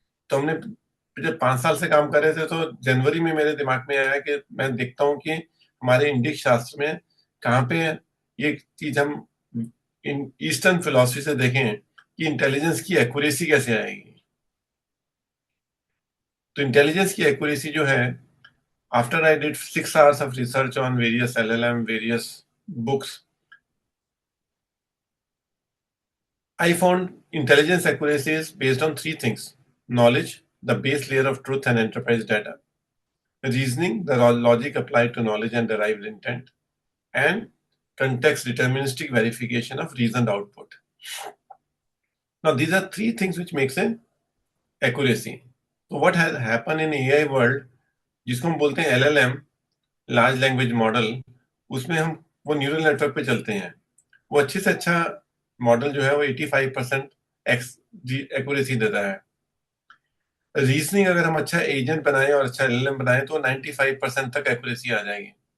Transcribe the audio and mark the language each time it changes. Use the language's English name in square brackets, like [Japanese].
[Hindi] तो हमने जब 5 साल से काम कर रहे थे तो जनवरी में मेरे दिमाग में आया कि मैं देखता हूँ कि हमारे इंडिक शास्त्र में कहाँ पे ये चीज हम ईस्टर्न फिलॉसफी से देखें कि इंटेलिजेंस की एक्यूरेसी कैसे आएगी. तो इंटेलिजेंस की एक्यूरेसी जो है, [English] after I did 6 hours of research on various LLM, various books, I found intelligence accuracy is based on 3 things: knowledge, the base layer of truth and enterprise data; reasoning, the logic applied to knowledge and derived intent; and context deterministic verification of reasoned output. Now, these are 3 things which makes an accuracy. So what has happened in AI world, [Hindi] जिसको हम बोलते हैं LLM, large language model, उसमें हम वो neural network पे चलते हैं. वो अच्छे से अच्छा मॉडल जो है वो 85% एक्यूरेसी देता है. रीजनिंग अगर हम अच्छा एजेंट बनाएं और अच्छा एलएलएम बनाएं तो 95% तक एक्यूरेसी आ जाएगी.